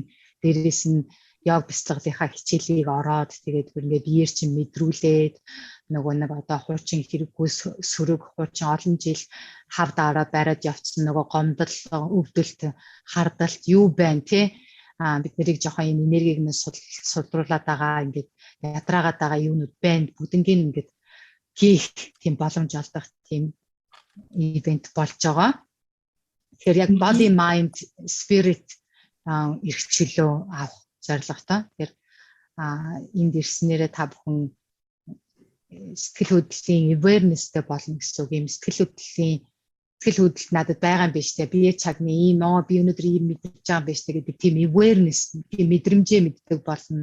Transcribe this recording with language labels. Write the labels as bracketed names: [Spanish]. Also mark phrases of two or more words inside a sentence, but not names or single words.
[Mongolian] Дээрээс нь яг бяцлаглалынхаа хичээлийг ороод тэгээд ингээ биеэр чинь мэдрүүлээд нөгөө нэг одоо хуучин хэрэггүй сөрөг хуучин олон жил хавд араад бариад явцсан нөгөө гомдол өвдөлт хардалт юу байна тий бид нарыг жоохон юм энергийг нь сулруулад байгаа ингээд ядраагаад байгаа юунууд байна бүгднийг ингээд хийх тийм боломж олдох тийм ивент болж байгаа. Тэгэхээр яг [English] body mind spirit [Mongolian] эрхчлөө авах зорилготой. Тэгэхээр энд ирснээрээ та бүхэн сэтгэл хөдлөлийн awarenessтэй болно гэсэн үг. Ийм сэтгэл хөдлөлт надад байгаа юм биш үү? Би чагны ийм би өнөөдөр ийм мэдэрч байгаа юм биш үү гэдэг тийм awareness, тийм мэдрэмжээ мэддэг болно.